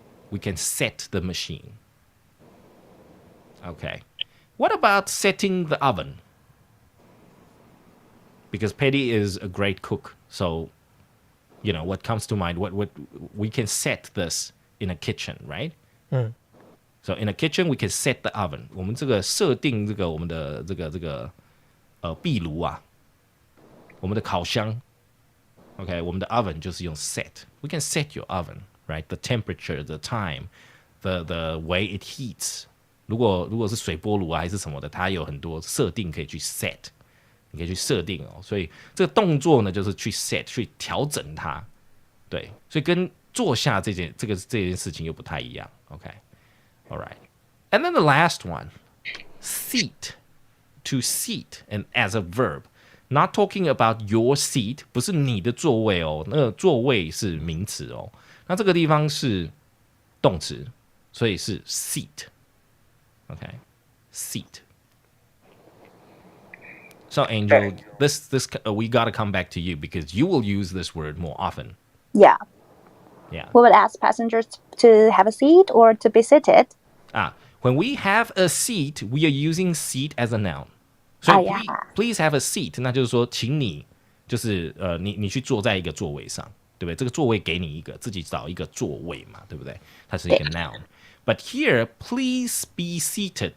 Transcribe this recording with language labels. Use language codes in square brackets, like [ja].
[en] We can set the machine. Okay. What about setting the oven? Because Petty is a great cook, so what comes to mind? What we can set this in a kitchen, right? So in a kitchen, we can set the oven. [zh] 我们这个设定这个我们的这个壁炉啊，我们的烤箱 ，OK， 我们的 oven 就是用 set. [en] We can set your oven, right? The temperature, the time, the way it heats. [zh] 如果是水波炉啊还是什么的，它有很多设定可以去 set， 你可以去设定所以这个动作呢，就是去 set 去调整它，对，所以跟坐下这件事情又不太一样 ，OK。 [en] All right. And then the last one, seat, to seat, and as a verb. Not talking about your seat, [zh] 不是你的座位那个座位是名词那这个地方是动词，所以是 seat. [en] Okay, seat. So Angel, this we gotta come back to you because you will use this word more often. Yeah. Yeah. We would ask passengers to have a seat or to be seated. When we have a seat, we are using seat as a noun. So please have a seat. [zh] 那就是说，请你就是你去坐在一个座位上，对不对？这个座位给你一个，自己找一个座位嘛，对不对？它是一个 noun. [en] But here, please be seated.